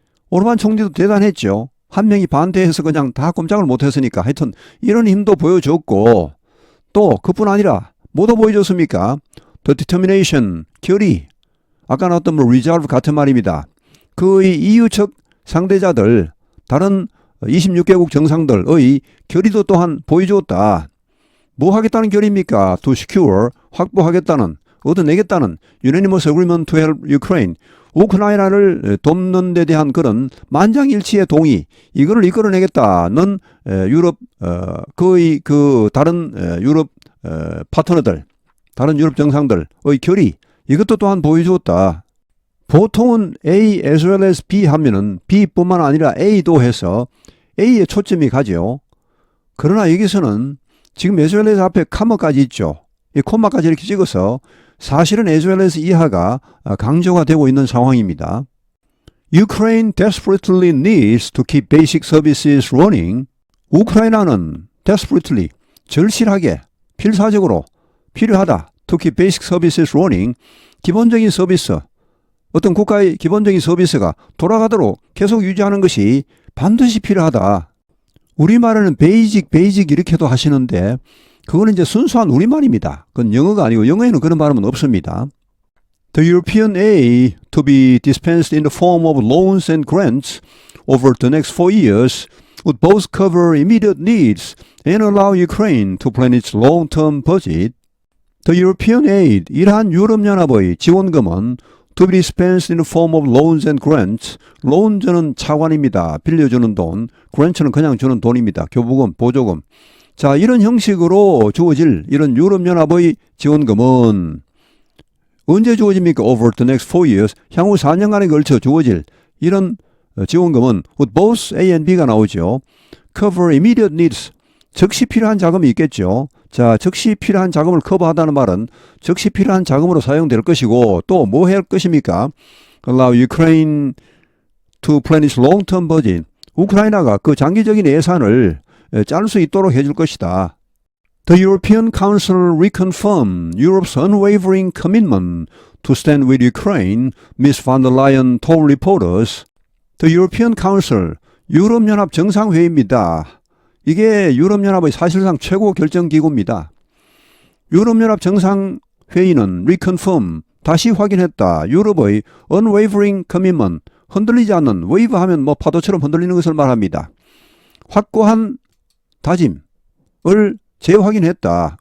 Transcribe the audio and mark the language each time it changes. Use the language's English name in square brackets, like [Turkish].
[Korean] 오르반 총리도 대단했죠. 한 명이 반대해서 그냥 다 꼼짝을 못했으니까 하여튼 이런 힘도 보여줬고 또 그뿐 아니라 뭐도 보여줬습니까? [English] The determination, 결의. [Korean] 아까 나왔던 뭐 resolve 같은 말입니다. 그의 EU 측 상대자들, 다른 26개국 정상들의 결의도 또한 보여주었다. 뭐 하겠다는 결의입니까? [English] To secure, [Korean] 확보하겠다는, 얻어내겠다는 [English] unanimous agreement to help Ukraine. [Korean] 우크라이나를 돕는 데 대한 그런 만장일치의 동의, 이거를 이끌어내겠다는 유럽, 거의 그 다른 유럽 파트너들, 다른 유럽 정상들의 결의, 이것도 또한 보여주었다. 보통은 A as well as B 하면은 B뿐만 아니라 A도 해서 A에 초점이 가죠. 그러나 여기서는 지금 as well as 앞에 카마까지 있죠. 이 콤마까지 이렇게 찍어서 사실은 as well as 이하가 강조가 되고 있는 상황입니다. [English] Ukraine desperately needs to keep basic services running. [Korean] 우크라이나는 desperately, 절실하게, 필사적으로 필요하다. [English] To keep basic services running. [Korean] 기본적인 서비스, 어떤 국가의 기본적인 서비스가 돌아가도록 계속 유지하는 것이 반드시 필요하다. 우리말에는 베이직 이렇게도 하시는데 그거는 이제 순수한 우리말입니다. 그건 영어가 아니고 영어에는 그런 발음은 없습니다. [English] The European aid to be dispensed in the form of loans and grants over the next 4 years would both cover immediate needs and allow Ukraine to plan its long-term budget. The European aid, [Korean] 이러한 유럽연합의 지원금은 [English] to be dispensed in the form of loans and grants. [Korean] loan는 차관입니다. 빌려주는 돈. grant는 그냥 주는 돈입니다. 교부금, 보조금. 자, 이런 형식으로 주어질 이런 유럽연합의 지원금은 언제 주어집니까? [English] Over the next 4 years. [Korean] 향후 4년간에 걸쳐 주어질 이런 지원금은 [English] both A and B가 나오죠. Cover immediate needs. [Korean] 즉시 필요한 자금이 있겠죠. 자, 즉시 필요한 자금을 커버하다는 말은 즉시 필요한 자금으로 사용될 것이고 또 뭐 할 것입니까? [English] Allow Ukraine to plan its long-term budget. [Korean] 우크라이나가 그 장기적인 예산을 짤 수 있도록 해줄 것이다. [English] The European Council reconfirmed Europe's unwavering commitment to stand with Ukraine, Ms. von der Leyen told reporters. The European Council, [Korean] 유럽연합 정상회의입니다. 이게 유럽연합의 사실상 최고 결정기구입니다. 유럽연합 정상회의는 reconfirm, 다시 확인했다. 유럽의 [English] unwavering commitment, [Korean] 흔들리지 않는, wave 하면 뭐 파도처럼 흔들리는 것을 말합니다. 확고한 다짐을 재확인했다.